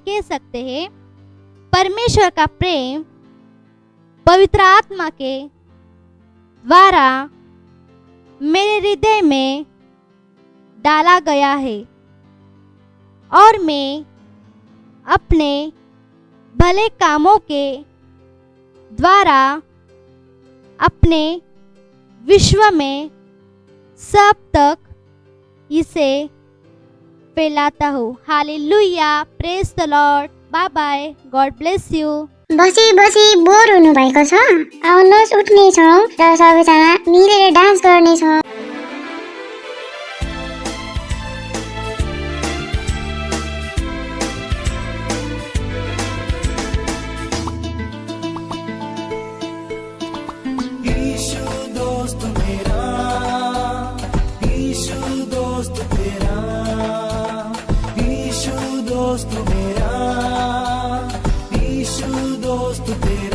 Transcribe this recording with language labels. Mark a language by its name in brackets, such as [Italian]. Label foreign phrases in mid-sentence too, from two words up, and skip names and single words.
[Hindi] कह सकते हैं, परमेश्वर का प्रेम पवित्र आत्मा के द्वारा मेरे हृदय में डाला गया है और मैं अपने भले कामों के द्वारा अपने विश्व में सब तक इसे फैलाता हूँ। हालेलुया, [English] Praise the Lord, bye bye, God bless you. [Nepali] बसी बसी बोर हुनुभएको छ? आउनुहोस् उठ्नेछौँ र सबैजना मिलेर डान्स गर्नेछौँ। [Hindi] यीशु दोस्त मेरा, यीशु दोस्त तेरा, यीशु दोस्त मेरा, यीशु दोस्त तेरा।